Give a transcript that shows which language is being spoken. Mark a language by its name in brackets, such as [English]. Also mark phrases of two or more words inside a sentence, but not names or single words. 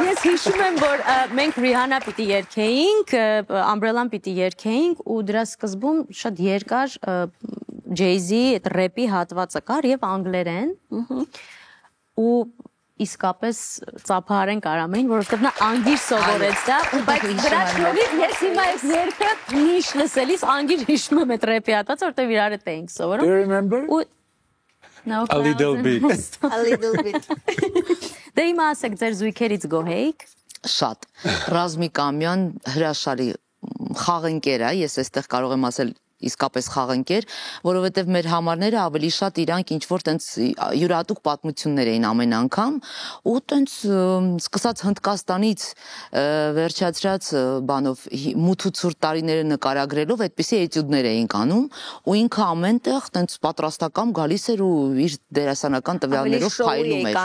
[Armenian] Ես հիշում եմ, որ մենք Rihanna պիտի երգեինք, Umbrella-ն պիտի երգեինք ու դրա սկզբում շատ երկար Jay-Z այդ ռեպի հատվածը կար եւ անգլերեն ու իսկապես ծափահարենք Արամեին, որովհետեւ նա անգիր սովորեց դա, բայց դրա շնորհիվ ես հիմա այս երգը միշտ լսելիս անգիր հիշում եմ այդ ռեպի հատվածը, որովհետեւ իրար հետ էինք սովորում։ [English] Do you remember? A little bit. A little bit։ [Armenian] Դե հիմա ասեք ձեր զույգերից գոհեիք։ Շատ։ Ռազմիկ Ամյան հրաշալի խաղընկեր է, ես այստեղ կարող եմ ասել իսկապես խաղընկեր, որովհետև մեր համարները ավելի շատ իրանք ինչ-որ տենց յուրատուկ պատմություններ էին ամեն անգամ ու տենց սկսած Հնդկաստանից վերջացրած բանով մութ ու ցուրտ տարիները նկարագրելով այդպիսի էտյուդներ էինք անում ու ինքը ամենտեղ տենց պատրաստական գալիս էր ու իր դերասանական տվյալներով փայլում էր։